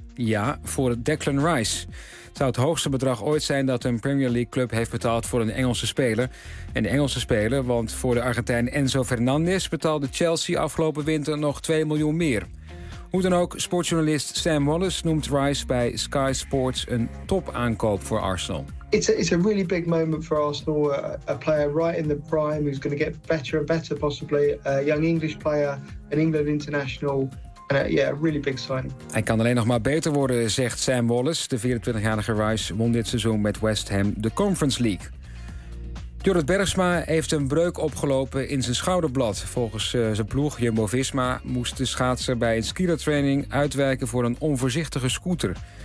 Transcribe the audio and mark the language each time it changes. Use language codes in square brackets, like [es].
[nl] Ja, voor Declan Rice. Het zou het hoogste bedrag ooit zijn dat een Premier League club heeft betaald voor een Engelse speler. Een Engelse speler, want voor de Argentijn Enzo Fernandez betaalde Chelsea afgelopen winter nog 2 miljoen meer. Hoe dan ook, sportjournalist Sam Wallace noemt Rice bij Sky Sports een topaankoop voor Arsenal. [en] It's a really big moment for Arsenal. A player right in the prime who's going to get better and better possibly. A young English player, an England international. Really big signing. [nl] Hij kan alleen nog maar beter worden, zegt Sam Wallace. De 24-jarige Rice won dit seizoen met West Ham de Conference League. Jorrit Bergsma heeft een breuk opgelopen in zijn schouderblad. Volgens zijn ploeg Jumbo-Visma moest de schaatser bij een skielertraining uitwijken voor een onvoorzichtige scooter.